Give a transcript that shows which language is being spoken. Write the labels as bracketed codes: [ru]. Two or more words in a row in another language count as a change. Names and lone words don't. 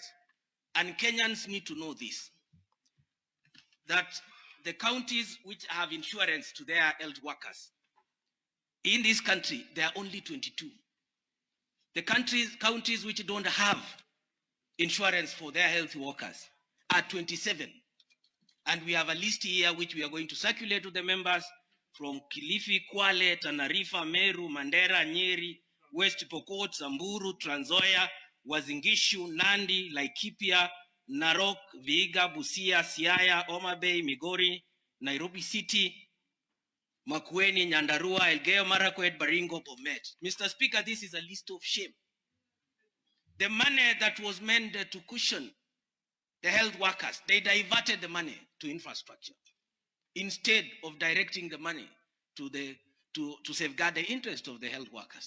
[en] And Kenyans need to know this, that the counties which have insurance to their health workers, in this country, there are only 22. The counties which don't have insurance for their health workers are 27. And we have a list here which we are going to circulate to the members from Kilifi, Kwale, Tana River, Meru, Mandera, Nyeri, West Pokot, Samburu, Trans Nzoia, Uasin Gishu, Nandi, Laikipia, Narok, Vihiga, Busia, Siaya, Homa Bay, Migori, Nairobi City, Makueni, Nyandarua, Elgeyo Marakwet, Baringo, Bomet. Mr. Speaker, this is a list of shame. The money that was meant to cushion the health workers, they diverted the money to infrastructure instead of directing the money to safeguard the interest of the health workers.